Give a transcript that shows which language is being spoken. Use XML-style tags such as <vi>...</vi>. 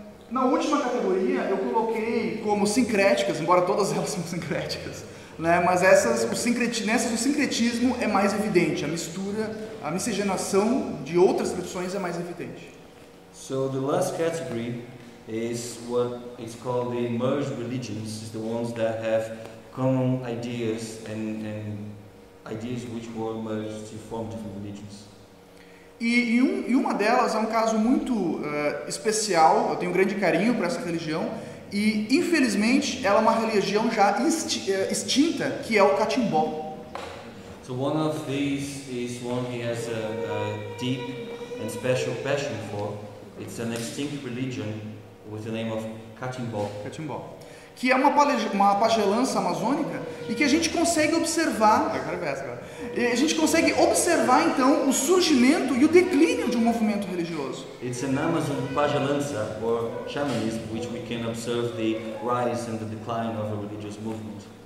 <pt>Na última categoria eu coloquei como sincréticas, embora todas elas são sincréticas, né? Mas nessas o sincretismo é mais evidente, a mistura, a miscigenação de outras tradições é mais evidente.</pt> <en>So the last category is what is called the merged religions, the ones that have common ideas and ideas which were merged to form different religions.</en> <pt>E uma delas é um caso muito especial, eu tenho um grande carinho por essa religião, e infelizmente ela é uma religião já extinta, que é o catimbó.</pt> <en>So one of these is one he has a deep and special passion for. It's an extinct religion with the name of Catimbó. Catimbó.</en> <pt>Que é uma pagelança amazônica e que a gente consegue observar, a gente consegue observar então o surgimento e o declínio de um movimento religioso.</pt> <en>It's an Amazon pagelança or shamanism which we can observe the rise and the decline of a religious movement.</en>